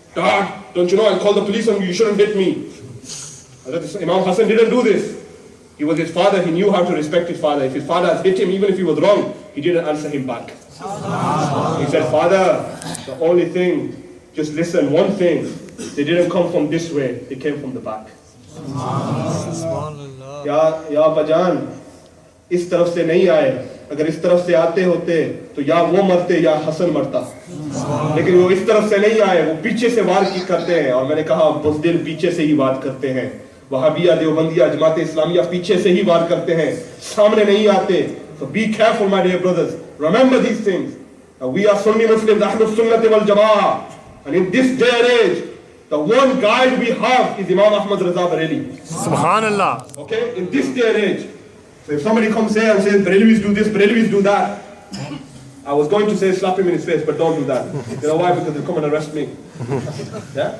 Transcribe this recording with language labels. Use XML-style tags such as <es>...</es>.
<en>Dad, don't you know I'll call the police on you, you shouldn't hit me. Imam Hassan didn't do this. He was his father, he knew how to respect his father. If his father had hit him, even if he was wrong, he didn't answer him back. He said, Father, the only thing, just listen, one thing, they didn't come from this way, they came from the back.</en> <hi>या बजान, इस तरफ से नहीं आए, अगर इस तरफ से आते होते तो या वो मरते या हसन मरता, लेकिन वो इस तरफ से नहीं आए, वो पीछे से वार की करते हैं। और मैंने कहा बुज़दिल पीछे से ही बात करते हैं, वहाबिया देवबंदिया जमात इस्लामिया पीछे से ही वार करते हैं, सामने नहीं आते।</hi> <en>So be careful my dear brothers, remember these things. We are Sunni Muslims, Ahlus Sunnah wal Jama'ah, and in this day and age the one guide we have is Imam Ahmad Raza Bareli. Subhanallah. Okay, in this day and age. So if somebody comes here and says Barelvis do this, Barelvis do that, I was going to say slap him in his face, but don't do that. You know why? Because they'll come and arrest me. Yeah?</en>